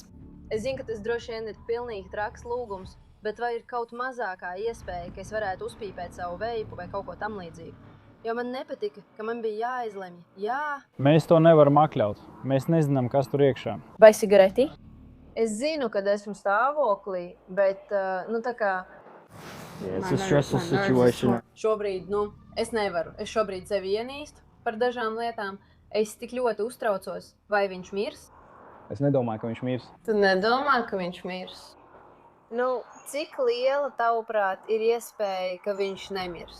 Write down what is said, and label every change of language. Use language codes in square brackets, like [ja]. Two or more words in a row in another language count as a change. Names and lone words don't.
[lv] Es zinu, ka tas droši vien ir pilnīgi traks lūgums, bet vai ir kaut mazākā iespēja, ka es varētu uzpīpēt savu veipu vai kaut ko tam līdzīgu? Jo man nepatika, ka man bija jāizlemj. Jā. Mēs to nevaram atļaut. Mēs nezinām, kas tur iekšā. Vai sigareti? Es zinu, kad esmu stāvoklī, bet, tā kā... [en] It's a stressful situation. [lv] Šobrīd, es nevaru. Es šobrīd sevi ienīstu par dažām lietām. Es tik ļoti uztraucos. Vai viņš mirs? Es nedomāju, ka viņš mirs. Tu nedomā, ka viņš mirs? Cik liela, tavuprāt, ir iespēja, ka viņš nemirs?